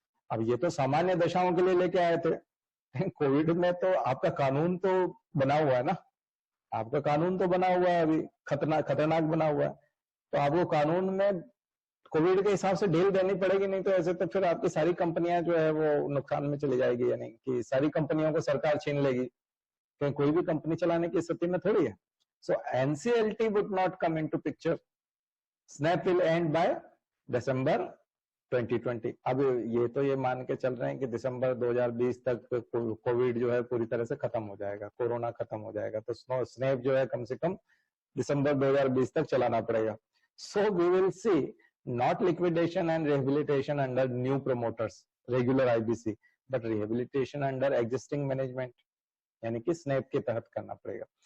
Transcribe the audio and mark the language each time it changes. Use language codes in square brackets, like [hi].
[hi] अब ये तो सामान्य दशाओं के लिए लेके आए थे। कोविड में तो आपका कानून तो बना हुआ है ना, आपका कानून तो बना हुआ है, अभी खतरनाक बना हुआ है। तो आपको कानून में कोविड के हिसाब से ढील देनी पड़ेगी, नहीं तो ऐसे तो फिर आपकी सारी कंपनियां जो है वो नुकसान में चली जाएगी, यानी कि सारी कंपनियों को सरकार छीन लेगी, कहीं कोई भी कंपनी चलाने की स्थिति में थोड़ी है। [en] So NCLT would not come into picture. Snap will end by December 2020। [hi] अब ये तो ये मान के चल रहे हैं कि दिसंबर 2020 तक कोविड जो है पूरी तरह से खत्म हो जाएगा, कोरोना खत्म हो जाएगा, तो स्नैप जो है कम से कम दिसंबर 2020 तक चलाना पड़ेगा। [en] so we will see not liquidation and rehabilitation under new promoters regular IBC, but rehabilitation under existing management, [hi] यानी कि स्नैप के तहत करना पड़ेगा।